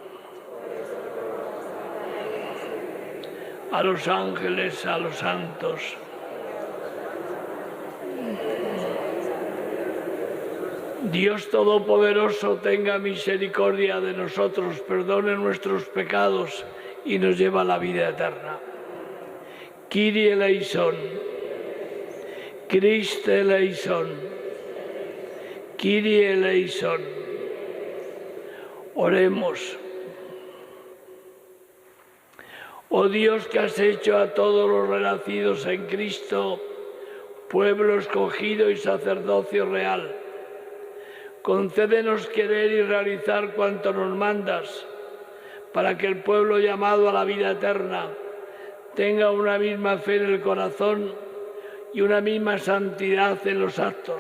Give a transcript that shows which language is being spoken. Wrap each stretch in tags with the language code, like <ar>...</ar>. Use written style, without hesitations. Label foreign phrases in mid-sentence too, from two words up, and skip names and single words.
<es>A los ángeles, a los santos. Dios Todopoderoso tenga misericordia de nosotros, perdone nuestros pecados y nos lleva a la vida eterna.</es> <el>Κύριε ἐλέησον, Χριστὲ ἐλέησον, Κύριε ἐλέησον.</el> <es>Oremos. Oh Dios, que has hecho a todos los renacidos en Cristo, pueblo escogido y sacerdocio real, concédenos querer y realizar cuanto nos mandas, para que el pueblo llamado a la vida eterna tenga una misma fe en el corazón y una misma santidad en los actos.</es>